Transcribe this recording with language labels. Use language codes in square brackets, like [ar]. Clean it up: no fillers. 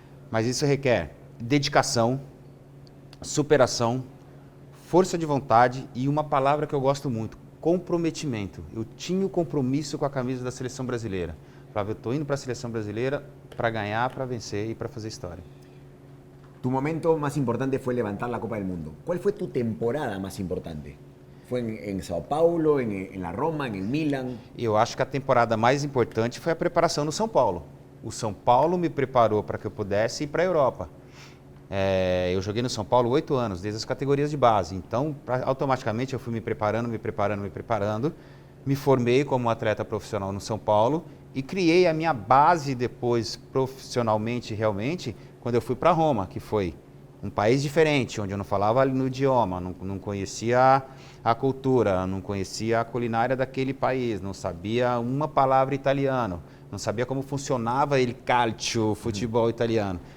[pt] Mas isso requer dedicação, superação, força de vontade e uma palavra que eu gosto muito, comprometimento. Eu tinha o compromisso com a camisa da Seleção Brasileira. Eu estou indo para a Seleção Brasileira para ganhar, para vencer e para fazer história. [es] Tu momento más importante fue levantar la Copa del Mundo. ¿Cuál fue tu temporada más importante? ¿Fue en Sao Paulo, en la Roma, en el Milan? [pt] Eu acho que a temporada mais importante foi a preparação no São Paulo. O São Paulo me preparou para que eu pudesse ir para a Europa. Eu joguei no São Paulo 8 anos, desde as categorias de base. Então, automaticamente eu fui me preparando. Me formei como atleta profissional no São Paulo e criei a minha base depois, profissionalmente, realmente, quando eu fui para Roma, que foi um país diferente, onde eu não falava no idioma, não conhecia a cultura, não conhecia a culinária daquele país, não sabia uma palavra italiano, não sabia como funcionava il calcio, o futebol italiano.